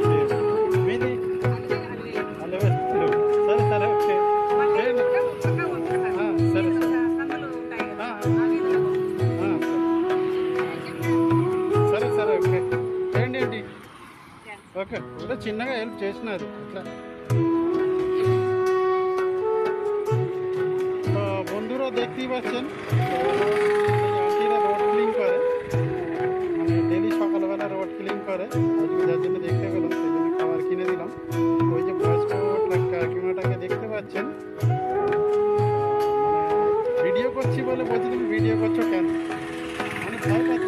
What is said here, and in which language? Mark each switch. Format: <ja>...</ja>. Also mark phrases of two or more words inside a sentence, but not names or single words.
<te>మీది? సరే సరే, ఓకే. సరే సరే సరే, ఓకే చేయండి ఏంటి. ఓకే, కూడా చిన్నగా హెల్ప్ చేసినారు.</te> <bn>ఇట్లా বন্ধুরা দেখতেই পাচ্ছেন আন্টিরা</bn> <en>road clean</en> <bn>করে, মানে ডেলি সকালবেলা</bn> <en>road clean</en> <bn>করে। আজকে যার জন্য দেখতে পেলাম সেই জন্য খাবার কিনে দিলাম। ওই যে বয়স্ক কাকিমাটাকে দেখতে পাচ্ছেন, ভিডিও করছি বলে বলছি তুমি ভিডিও করছো কেন, মানে ভয় পাচ্ছে।</bn>